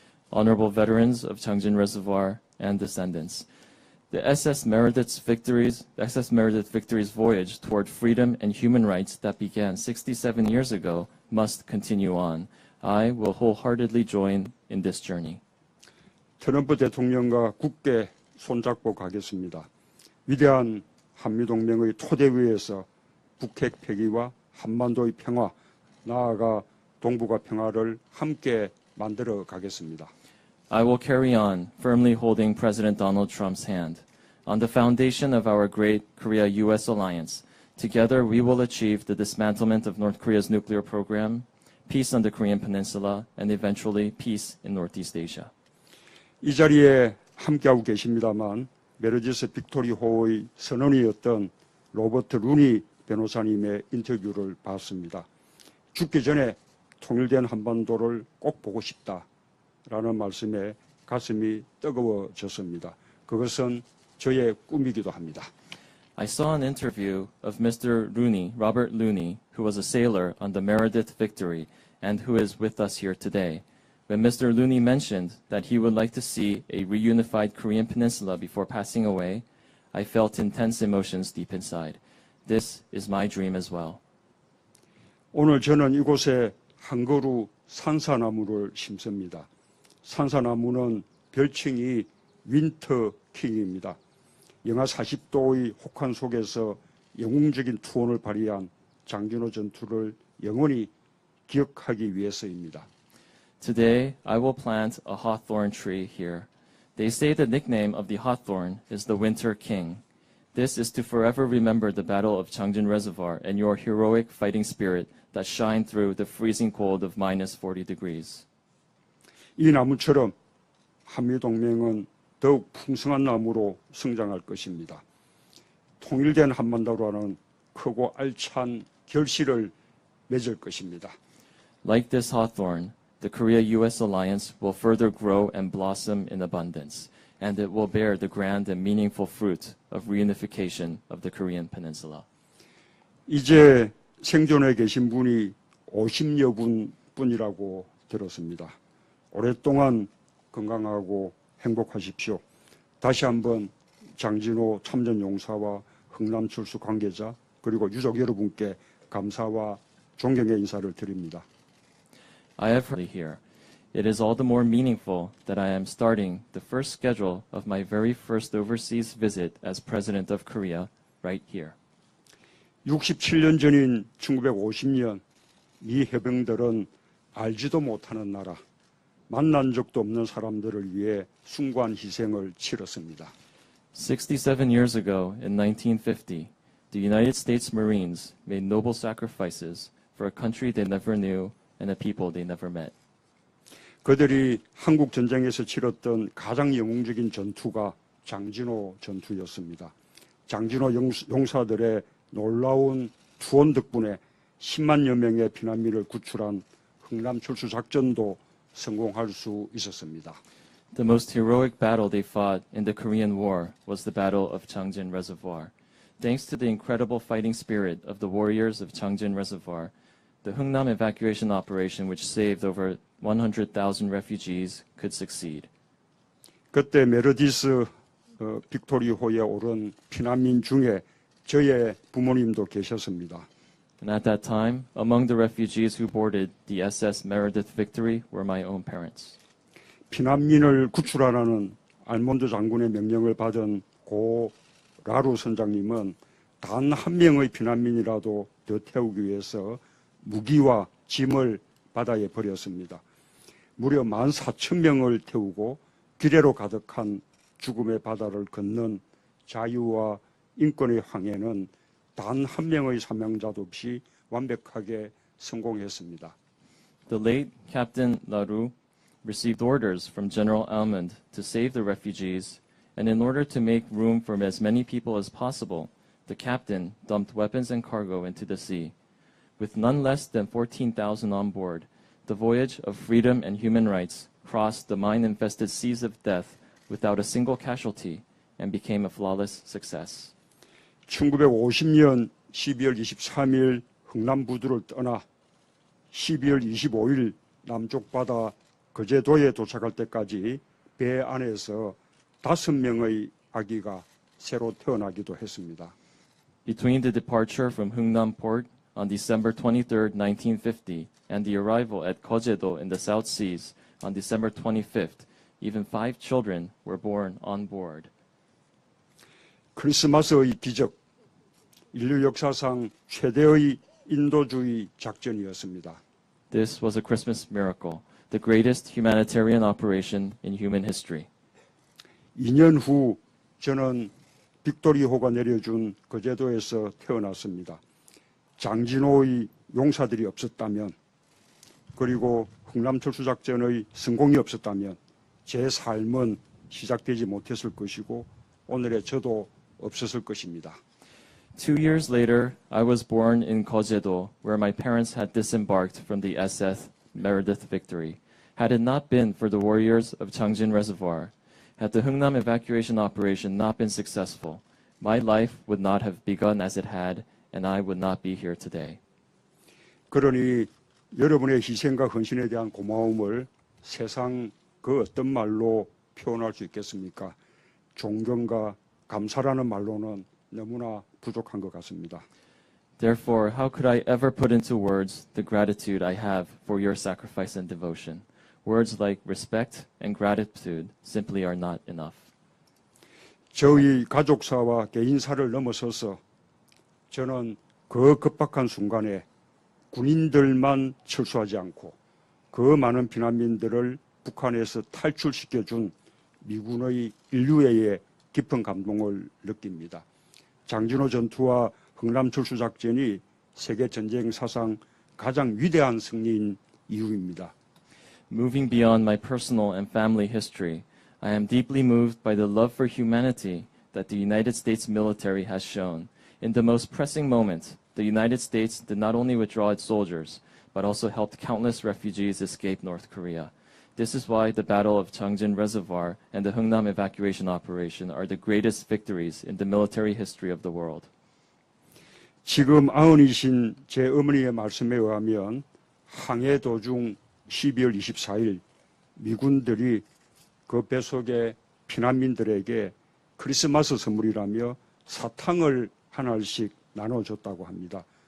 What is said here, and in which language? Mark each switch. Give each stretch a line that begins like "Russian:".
English: Honorable veterans of Changjin Reservoir and descendants, the SS Meredith's victory's voyage toward freedom and human rights that began 67 years ago must continue on. I will wholeheartedly join in this journey.
Korean: 트럼프 대통령과 굳게 손잡고 가겠습니다. 위대한 한미동맹의 토대 위에서 북핵 폐기와 한반도의 평화, 나아가 동북아 평화를 함께 만들어 가겠습니다.
English: I will carry on, firmly holding President Donald Trump's hand. On the foundation of our great Korea-US alliance, together we will achieve the dismantlement of North Korea's nuclear program, peace on the Korean Peninsula, and eventually peace in Northeast Asia.
Korean: 이 자리에 함께하고 계십니다만 메르디스 빅토리호의 선언이었던 로버트 루니 변호사님의 인터뷰를 봤습니다. 죽기 전에 통일된 한반도를 꼭 보고 싶다라는 말씀에 가슴이 뜨거워졌습니다. 그것은 저의 꿈이기도 합니다.
English: I saw an interview of Mr. Looney, Robert Looney, who was a sailor on the Meredith Victory and who is with us here today. When Mr. Looney mentioned that he would like to see a reunified Korean peninsula before passing away, I felt intense emotions deep inside. This is my dream as well.
Korean: 오늘 저는 이곳에 한 그루 산사나무를 심습니다. 산사나무는 별칭이 윈터 킹입니다. 영하 40도의 혹한 속에서 영웅적인 투혼을 발휘한 장진호 전투를 영원히 기억하기 위해서입니다.
English: Today, I will plant a hawthorn tree here. They say the nickname of the hawthorn is the Winter King. This is to forever remember the Battle of Changjin Reservoir and your heroic fighting spirit that shined through the freezing cold of minus 40 degrees.
Korean: 이 나무처럼 한미동맹은 더욱 풍성한 나무로 성장할 것입니다. 통일된 한반도라는 크고 알찬 결실을 맺을 것입니다.
English: Like this hawthorn, the Korea-US alliance will further grow and blossom in abundance, and it will bear the grand and meaningful fruit of reunification of the Korean peninsula.
Korean: 이제 생존해 계신 분이 50여 분뿐이라고 들었습니다. 오랫동안 건강하고 행복하십시오. 다시 한번 장진호 참전용사와 흥남출수 관계자 그리고 유족 여러분께 감사와 존경의 인사를 드립니다.
English: I have heard here. It is all the more meaningful that I am starting the first schedule of my very first overseas visit as President of Korea right here.
Korean: 67년 전인 1950년 미 해병들은 알지도 못하는 나라, 만난 적도 없는 사람들을 위해 숭고한 희생을 치렀습니다.
English: 67 years ago, in 1950, the United States Marines made noble sacrifices for a country they never knew and a people they never met.
Korean: 그들이 한국 전쟁에서 치렀던 가장 영웅적인 전투가 장진호 전투였습니다. 장진호 용사들의 놀라운 투혼 덕분에 10만여 명의 피난민을 구출한 흥남출수 작전도 성공할 수 있었습니다.
English: The most heroic battle they fought in the Korean War was the Battle of Changjin Reservoir. Thanks to the incredible fighting spirit of the warriors of Changjin Reservoir, the Hungnam evacuation operation, which saved over 100,000 refugees, could succeed.
Korean: 그때 메르디스 빅토리호에 오른 피난민 중에 저의 부모님도 계셨습니다.
English: And at that time, among the refugees who boarded the SS Meredith Victory were my own parents.
Korean: 피난민을 구출하라는 알몬드 장군의 명령을 받은 고 라루 선장님은 단 한 명의 피난민이라도 더 태우기 위해서 무기와 짐을 바다에 버렸습니다. 무려 14,000명을 태우고 기뢰로 가득한 죽음의 바다를 건넌 자유와 인권의 항해는 단 한 명의 사명자도 없이 완벽하게 성공했습니다.
English: The late Captain Laru received orders from General Almond to save the refugees, and in order to make room for as many people as possible, the captain dumped weapons and cargo into the sea. With none less than 14,000 on board, the voyage of freedom and human rights crossed the mine-infested seas of death without a single casualty and became a flawless success.
Korean: 1950년 12월 23일 흥남부두를 떠나 12월 25일 남쪽 바다 거제도에 도착할 때까지 배 안에서 5명의 아기가 새로 태어나기도 했습니다.
English: Between the departure from Hungnam Port on December 23, 1950, and the arrival at Kojedo in the South Seas on December 25th, even 5 children were born on board.
Korean: 크리스마스의 기적, 인류 역사상 최대의 인도주의 작전이었습니다.
English: This was a Christmas miracle, the greatest humanitarian operation in human history.
Korean: 2년 후 저는 빅토리호가 내려준 거제도에서 태어났습니다. 장진호의 용사들이 없었다면, 그리고 흥남철수작전의 성공이 없었다면 제 삶은 시작되지 못했을 것이고 오늘의 저도 없었을 것입니다.
English: 2 years later, I was born in Kojedo, where my parents had disembarked from the SS Meredith Victory. Had it not been for the warriors of Changjin Reservoir, had the Hungnam evacuation operation not been successful, my life would not have begun as it had, and I would not be here today.
Korean: 그러니 여러분의 희생과 헌신에 대한 고마움을 세상 그 어떤 말로 표현할 수 있겠습니까? 존경과 감사라는 말로는 너무나 부족한 것 같습니다.
English: Therefore, how could I ever put into words the gratitude I have for your sacrifice and devotion? Words like respect and gratitude simply are not enough.
Korean: 저희 가족사와 개인사를 넘어서서 저는 그 급박한 순간에 군인들만 철수하지 않고 그 많은 피난민들을 북한에서 탈출시켜준 미군의 인류애에 깊은 감동을 느낍니다. 장진호 전투와 흥남철수작전이 세계전쟁 사상 가장 위대한 승리인 이유입니다.
English: Moving beyond my personal and family history, I am deeply moved by the love for humanity that the United States military has shown. In the most pressing moment, the United States did not only withdraw its soldiers, but also helped countless refugees escape North Korea. This is why the Battle of Changjin Reservoir and the Hungnam evacuation operation are the greatest victories in the military history of the world.
Korean: 지금 아흔이신 제 어머니의 말씀에 의하면 항해 도중 12월 24일 미군들이 그 배 속의 피난민들에게 크리스마스 선물이라며 사탕을 하나씩 나눠줬다고 합니다.